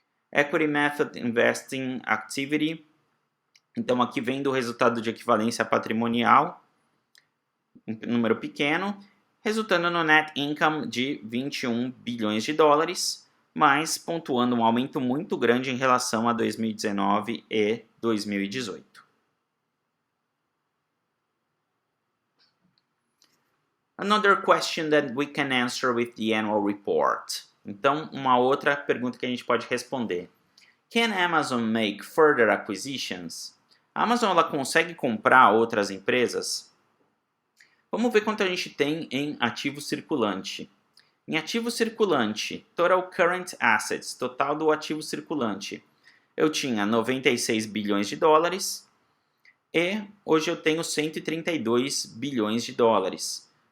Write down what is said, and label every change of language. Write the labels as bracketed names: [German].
[English] Equity method investing activity, [Portuguese] então aqui vem do resultado de equivalência patrimonial, um número pequeno, resultando no net income de 21 bilhões de dólares, mas pontuando um aumento muito grande em relação a 2019 e 2018. [English] Another question that we can answer with the annual report. [Portuguese] Então, uma outra pergunta que a gente pode responder. [English] Can Amazon make further acquisitions? [Portuguese] A Amazon ela consegue comprar outras empresas? Vamos ver quanto a gente tem em ativo circulante. Em ativo circulante, [English] Total Current Assets, [Portuguese] total do ativo circulante, eu tinha 96 bilhões de dólares e hoje eu tenho 132 bilhões de dólares.